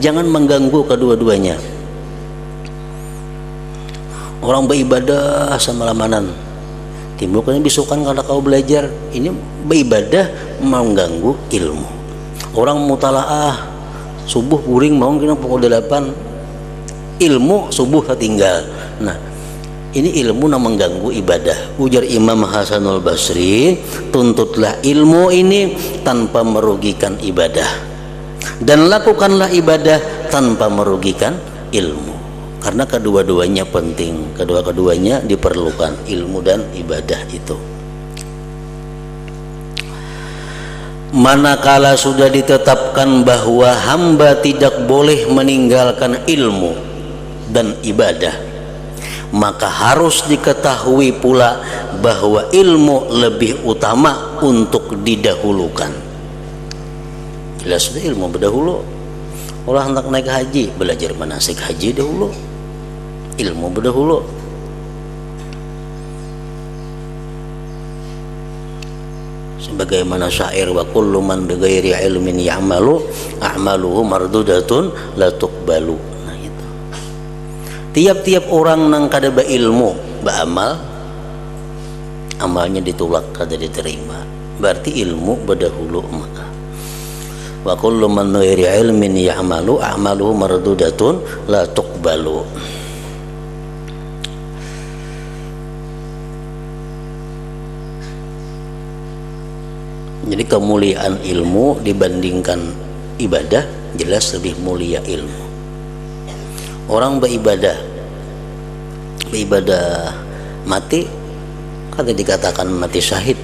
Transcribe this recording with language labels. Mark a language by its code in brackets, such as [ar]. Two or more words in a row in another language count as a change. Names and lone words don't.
[bjn] Jangan mengganggu kedua-duanya. Orang beribadah sama lamanan, timbul kan bisukan kada kau belajar, ini beribadah mengganggu ilmu. Orang mutalaah subuh guring mau kena pukul 8, ilmu subuh tertinggal. [id] Nah ini ilmu yang mengganggu ibadah. Ujar Imam Hasanul Basri, tuntutlah ilmu ini tanpa merugikan ibadah, dan lakukanlah ibadah tanpa merugikan ilmu. Karena kedua-duanya penting, kedua-duanya diperlukan, ilmu dan ibadah itu. Manakala sudah ditetapkan bahwa hamba tidak boleh meninggalkan ilmu dan ibadah, maka harus diketahui pula bahwa ilmu lebih utama untuk didahulukan. [bjn] Jelas sudah ilmu berdahulu. Orang hendak naik haji, belajar manasik haji dahulu, ilmu berdahulu. [id] Sebagaimana syair, [ar] وكل من بغير علم يعمل أعماله مردودة لا تقبل. [bjn] Nah itu. Tiap-tiap orang nang kada beilmu, beramal, amalnya ditolak, kada diterima. Berarti ilmu berdahulu maka. [ar] وكل من بغير علم يعمل أعماله مردودة لا تقبل. [bjn] Jadi kemuliaan ilmu dibandingkan ibadah, jelas lebih mulia ilmu. [id] Orang beribadah mati, kata dikatakan mati syahid.